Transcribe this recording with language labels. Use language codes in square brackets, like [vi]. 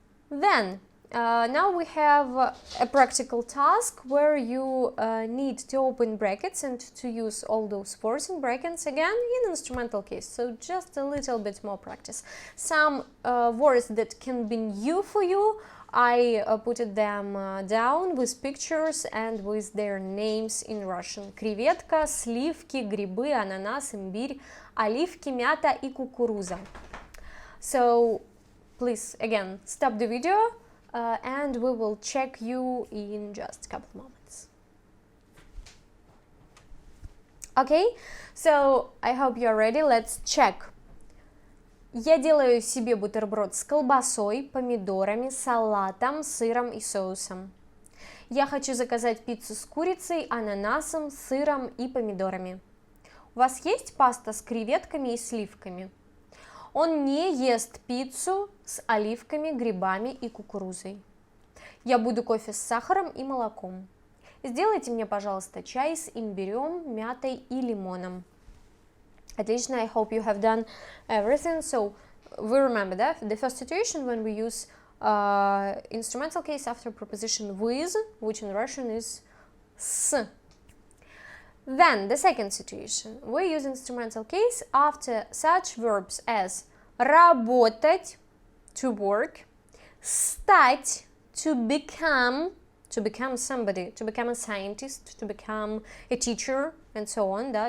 [en] Then, now we have a practical task where you need to open brackets and to use all those words in brackets again in instrumental case, so just a little bit more practice. Some words that can be new for you, I put them down with pictures and with their names in Russian. [ru] Креветка, сливки, грибы, ананас, имбирь, оливки, мята и кукуруза. [en] So, please, again, stop the video. And we will check you in just a couple moments. Okay, so I hope you're ready. Let's check. [ru] Я делаю себе бутерброд с колбасой, помидорами, салатом, сыром и соусом. Я хочу заказать пиццу с курицей, ананасом, сыром и помидорами. У вас есть паста с креветками и сливками? Он не ест пиццу с оливками, грибами и кукурузой. Я буду кофе с сахаром и молоком. Сделайте мне, пожалуйста, чай с имбирем, мятой и лимоном. Отлично, [en] I hope you have done everything. So, we remember that the first situation when we use instrumental case after preposition with, which in Russian is с. Then, the second situation, we use instrumental case after such verbs as работать, to work, стать, to become somebody, to become a scientist, to become a teacher, and so on, да?